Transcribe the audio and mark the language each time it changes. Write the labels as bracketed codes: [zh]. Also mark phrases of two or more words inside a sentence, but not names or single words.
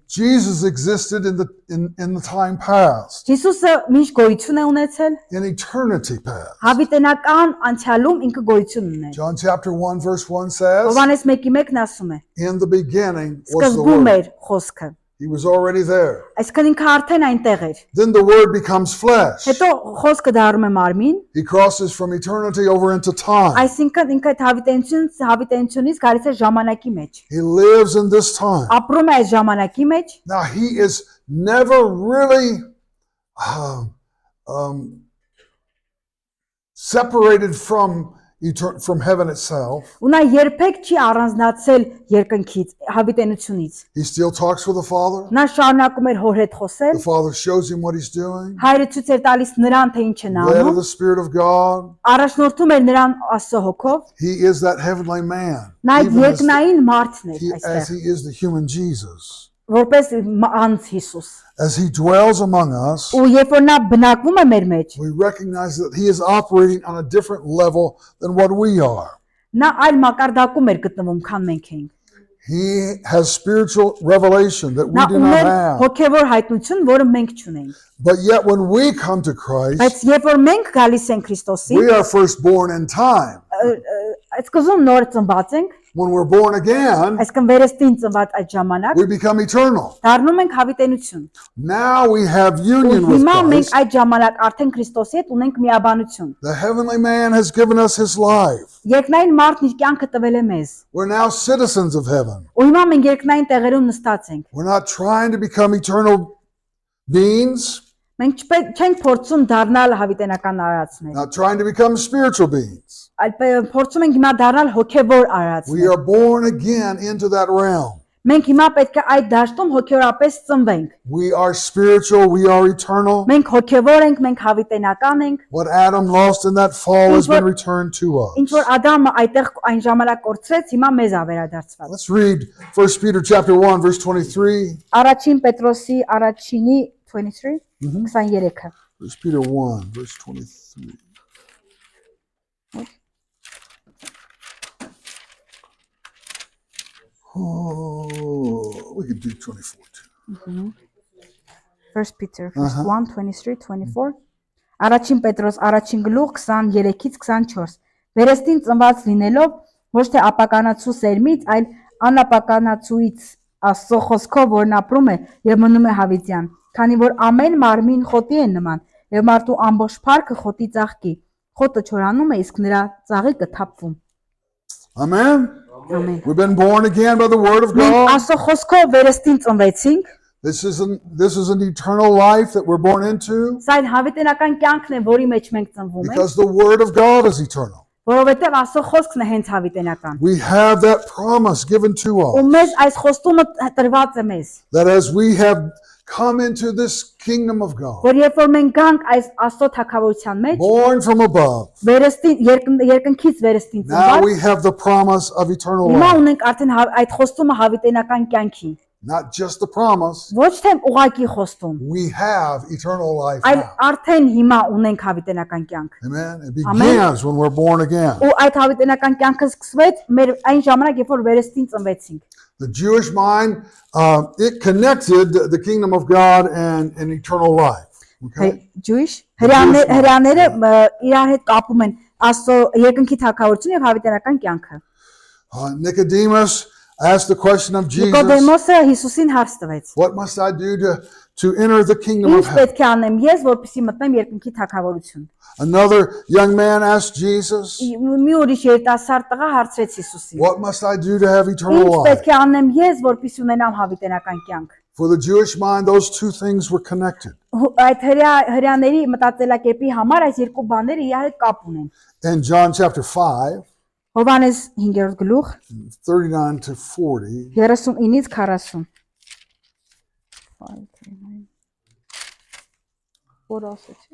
[en] Jesus existed in the time past, [hy] Հիսուսը միշտ գոյություն է ունեցել, [en] in eternity past. [hy] հավիտենական անցյալում ինքը գոյություն ուներ։ [en] John chapter 1 verse 1 says, [hy] Հովհաննես 1:1-ն ասում է. [en] in the beginning was the [hy] Սկզբում [en] Word. [hy] էր խոսքը։ [en] He was already there. [hy] Այսինքն ինքը արդեն այնտեղ էր։ [en] Then the Word becomes flesh. [hy] Հետո խոսքը դառնում է մարմին, [en] He crosses from eternity over into time. [hy] այսինքն ինքը այդ հավիտենությունից գալիս է ժամանակի մեջ։ [en] He lives in this time. [hy] Ապրում է այս ժամանակի մեջ, [en] Now he is never really separated from heaven itself. [hy] ու նա երբեք չի առանձնացել երկնքից, հավիտենությունից։ [en] He still talks with the Father. [hy] Նա շարունակում էր հոր հետ խոսել, [en] The Father shows him what he's doing. [hy] հայրը ցույց էր տալիս նրան, թե ինչ են [en] Led of [hy] անում, [en] the Spirit of God. [hy] առաջնորդում էր նրան Աստծո հոգով, [en] He is that heavenly man. [hy] նա այդ [en] Even as, [hy] երկնային մարդն էր [en] as [hy] այստեղ, [en] he is the human Jesus. [hy] որպես անձ Հիսուս։ [en] As he dwells among us, [hy] Ու երբ որ նա բնակվում է մեր մեջ, [en] we recognize that he is operating on a different level than what we are. [hy] նա այլ մակարդակում էր գտնվում, քան մենք ենք։ [en] He has spiritual revelation that we [hy] Նա [en] do not [hy] ուներ [en] have. [hy] հոգևոր հայտնություն, որը մենք չունենք։ [en] But yet when we come to Christ, [hy] Բայց երբ որ մենք գալիս ենք Քրիստոսին, [en] we are first born in time. [hy] այսքան նոր ծնված ենք, [en] When we're born again, [hy] այսքան վերստին ծնված այդ ժամանակ, [en] we become eternal. [hy] դառնում ենք հավիտենություն։ [en] Now we have [hy] Ու [en] union with [hy] հիմա մենք [en] Christ. [hy] այդ ժամանակ արդեն Քրիստոսի հետ ունենք միաբանություն։ [en] The heavenly man has given us his life. [hy] Երկնային մարդն իր կյանքը տվել է մեզ։ [en] We're now citizens of heaven. [hy] Ու հիմա մենք երկնային տեղերում նստած ենք։ [en] We're not trying to become eternal beings, [hy] Մենք չենք փորձում դառնալ հավիտենական արարածներ, [en] not trying to become spiritual beings. [hy] այլ փորձում ենք հիմա դառնալ հոգևոր [en] We [hy] արարածներ։ [en] are born again into that realm. [hy] Մենք հիմա պետք է այդ դաշտում հոգևորապես ծնվենք։ [en] We are spiritual, we are eternal. [hy] Մենք հոգևոր ենք, մենք հավիտենական ենք։ [en] What Adam lost in that fall has been returned to [hy] Ինչ [en] us. [hy] որ Ադամը այդտեղ այն ժամանակ կորցրեց, հիմա մեզ ա վերադարձված։ [en] Let's read 1 Peter chapter 1 verse 23. [hy] Առաջին Պետրոսի առաջինի 23 23-ը։ [en] 1 Peter 1 verse 23. Oh, we could do 24 too. [hy] 1 Peter 1 23 24 Առաջին Պետրոս առաջին գլուխ 23-ից 24 Վերստին ծնված լինելով ոչ թե ապականացու սերմից, այլ անապականացուից Աստծո խոսքով որն ապրում է եւ մնում է հավիտյան, քանի որ ամեն մարմին խոտի է նման եւ մարդու ամբողջ փառքը խոտի ծաղկի, խոտը չորանում է, իսկ նրա ծաղիկը թափվում։ [en] Amen. [hy] Ամեն։ [en] We've been born again by the word of [hy] Մենք [en] God. [hy] Աստծո խոսքով վերստին ծնվեցինք, [en] This is an eternal life that we're born into [hy] սա այն հավիտենական կյանքն է, որի մեջ մենք ծնվում ենք, [en] because the word of God is eternal. [hy] որովհետեւ Աստծո խոսքն է հենց հավիտենական։ [en] We have that promise given to [hy] Ու [en] us [hy] մեզ այս խոստումը տրված է մեզ, [en] that as we have come into this kingdom of God, [hy] որ երբ որ մենք գանք այս Աստծո թագավորության մեջ, [en] born from above, [hy] վերստին երկնքից վերստին [en] now [hy] ծնված, [en] we have the promise of eternal [hy] հիմա [en] life. [hy] ունենք արդեն այդ խոստումը հավիտենական կյանքի, [en] Not just the promise, [hy] ոչ թե ուղակի խոստում, [en] we have eternal life [hy] այլ [en] now. [hy] արդեն հիմա ունենք հավիտենական կյանք։ [en] Amen. It begins when we're born again. [hy] Ու այդ հավիտենական կյանքը սկսվեց մեր այն ժամանակ, երբ որ վերստին ծնվեցինք։ [en] The Jewish mind, it connected the kingdom of God and eternal life. Okay? Jewish Jewish [hy] հրեաները իրար հետ կապում են Աստծո երկնքի թագավորությունը եւ հավիտենական կյանքը։ [en] Nicodemus asked the question of Jesus, [hy] Նիկոդեմոսը Հիսուսին հարց տվեց. [en] what must I do to enter the kingdom of [hy] Ինչ [en] heaven? [hy] պետք է անեմ ես, որպեսզի մտնեմ երկնքի թագավորություն։ [en] Another young man asked Jesus, [hy] Մի ուրիշ երիտասարդ տղա հարցրեց Հիսուսին. [en] what must I do to have eternal [hy] Ինչ [en] life? [hy] պետք է անեմ ես, որպեսզի ունենամ հավիտենական կյանք։ [en] For the Jewish mind, those two things were connected. [hy] Այդ հрьяաների մտածելակերպի համար այս երկու բաները իրար հետ կապ ունեն։ [en] In John chapter 5, [hy] Հովհաննես 5-րդ գլուխ [en] 39 to 40, [hy] 39-ից 40։ Որ ասեցի։